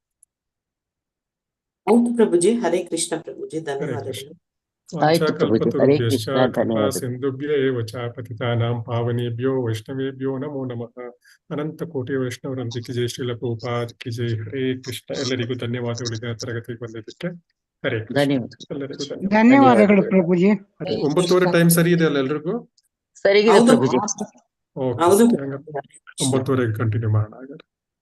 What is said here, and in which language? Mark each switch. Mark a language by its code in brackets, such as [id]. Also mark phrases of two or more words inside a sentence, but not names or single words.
[kn] ಆಯ್ತು ಪ್ರಭುಜಿ. ಹರೇ ಕೃಷ್ಣ ಪ್ರಭುಜಿ, ಹರೇ ಧನ್ಯವಾದಗಳು. ಕೃಷ್ಣ. ಆಯ್ತು ಪ್ರಭುಜಿ. ಹರೇ [sa] ವಾಂಛಾಕಲ್ಪತರುಭ್ಯಶ್ಚ [kn] ಕೃಷ್ಣ, ಕೃಪಾ ಧನ್ಯವಾದ. [sa] ಸಿಂಧುಭ್ಯೇವ ಚ ಪತಿತಾನಾಂ ಪಾವನೇಭ್ಯೋ ವೈಷ್ಣವೇಭ್ಯೋ ನಮೋ ನಮಃ. [kn] ಅನಂತ ಕೋಟಿ ವೈಷ್ಣವರೊಂದಿಗೆ [hi] जय श्रील प्रभुपाद की जय. [kn] ಹರೇ ಕೃಷ್ಣ. ಎಲ್ಲರಿಗೂ ಧನ್ಯವಾದಗಳು ಇದರ ತರಗತಿಗೆ ಬಂದಿದ್ದಕ್ಕೆ. ಹರೇ ಕೃಷ್ಣ. ಧನ್ಯವಾದ. ಎಲ್ಲರಿಗೂ ಧನ್ಯವಾದಗಳು ಪ್ರಭುಜಿ. 9:30 ಟೈಮ್ ಸರಿ ಇದೆ ಅಲ್ಲ ಎಲ್ರಿಗೂ? ಸರಿಗಿದೆ ಹೌದು ಪ್ರಭುಜಿ. ಓಕೆ, ಹೌದು. 9:30ಗೆ ಕಂಟಿನ್ಯೂ ಮಾಡೋಣ ಹಾಗಾದ್ರೆ.